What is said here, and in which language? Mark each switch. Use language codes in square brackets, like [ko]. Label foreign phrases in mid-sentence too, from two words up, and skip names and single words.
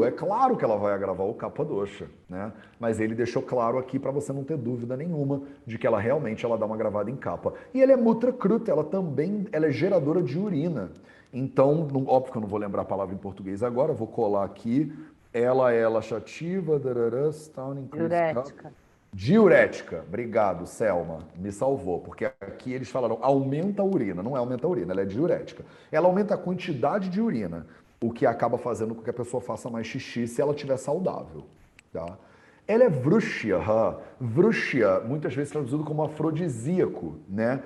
[pt] É claro que ela vai agravar o [sa] Kapa Dosha, [pt] né? Mas ele deixou claro aqui para você não ter dúvida nenhuma de que ela realmente ela dá uma gravada em capa. E ela é [sa] Mutra Kruta, [pt] ela também ela é geradora de urina. Então, óbvio que eu não vou lembrar a palavra em português agora, vou colar aqui. Ela é laxativa, darará, [en] Stown Increase Cup. [pt] Diurética. Diurética, obrigado, Selma, me salvou, porque aqui eles falaram aumenta a urina, não é aumenta a urina, ela é diurética. Ela aumenta a quantidade de urina, o que acaba fazendo com que a pessoa faça mais xixi se ela estiver saudável, tá? Ela é vrúxia, vrúxia, muitas vezes traduzido como afrodisíaco, né?